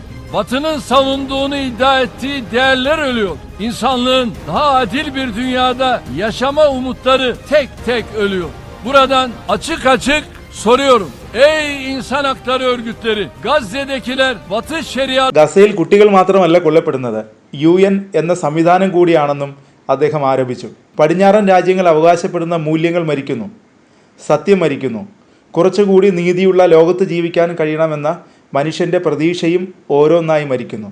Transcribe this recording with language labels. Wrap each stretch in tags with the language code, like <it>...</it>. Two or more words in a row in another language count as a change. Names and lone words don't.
<tr>Batı'nın savunduğunu iddia ettiği değerler ölüyor. İnsanlığın daha adil bir dünyada yaşama umutları tek tek ölüyor. Buradan açık açık soruyorum. Ey insan hakları örgütleri, Gazze'dekiler Batı şeriat...</tr> <ml>ഗസയിൽ കുട്ടികൾ മാത്രമല്ല കൊല്ലപ്പെടുന്നത്, UN എന്ന സംവിധാനം കൂടിയാണെന്നും അദ്ദേഹം ആരോപിച്ചു. പടിഞ്ഞാറൻ രാജ്യങ്ങൾ അവകാശപ്പെടുന്ന മൂല്യങ്ങൾ മരിക്കുന്നു, സത്യം മരിക്കുന്നു, കുറച്ചുകൂടി നീതിയുള്ള ലോകത്ത് ജീവിക്കാൻ കഴിയണമെന്ന മനുഷ്യൻ്റെ പ്രതീക്ഷയും ഓരോന്നായി മരിക്കുന്നു.</ml>